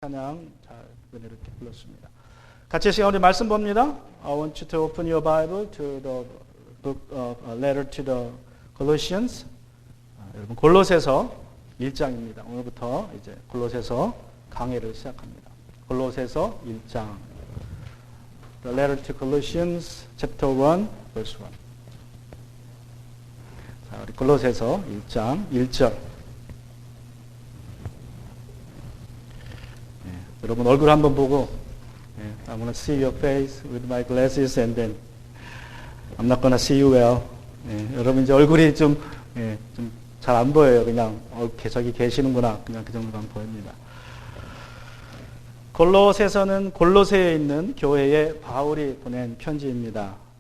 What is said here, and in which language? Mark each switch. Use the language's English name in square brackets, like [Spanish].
[Korean] 찬양 잘 은혜롭게 불렀습니다. 같이 시간 우리 말씀 봅니다. [English] I want you to open your Bible to the book of letter to the Colossians. [Korean] 여러분 골로새서 1장입니다. 오늘부터 이제 골로새서 강해를 시작합니다. 골로새서 1장. [English] The letter to Colossians chapter 1 verse 1. [Korean] 자, 우리 골로새서 1장 1절. 여러분 얼굴 한번 보고 [English] I'm gonna see your face with my glasses and then I'm not gonna see you well. [Korean] 여러분 이제 얼굴이 좀 잘 안 보여요. 그냥 저기 계시는구나. 그냥 그 정도만 보입니다. 골로새서는 골로새에 있는 교회에 바울이 보낸 편지입니다.